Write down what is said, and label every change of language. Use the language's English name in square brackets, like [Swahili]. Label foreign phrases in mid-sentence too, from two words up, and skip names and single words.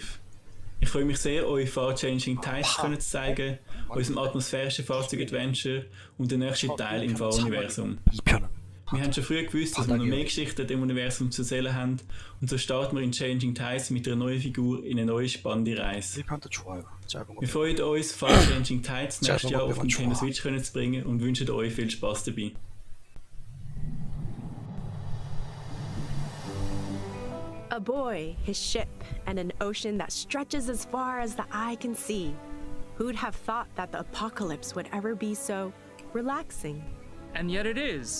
[German] Ich freue mich sehr, euch Far-Changing Tides zu zeigen, unserem atmosphärischen Fahrzeug-Adventure und den nächsten Teil im Far-Universum. [Korean] 2편은 [German] Wir haben schon früh gewusst, dass wir noch mehr Geschichten im Universum zu erzählen haben und so starten wir in Changing Tides mit einer neuen Figur in eine neue spannende Reise. [Korean] 1편도 좋아요. 짧은 거. [German] Wir freuen uns, Far-Changing Tides nächstes Jahr auf Nintendo Switch zu bringen und wünschen euch viel Spaß dabei. [English] A boy, his ship, and an ocean that stretches as far as the eye can see. Who'd have thought that the apocalypse would ever be so relaxing? And yet it is.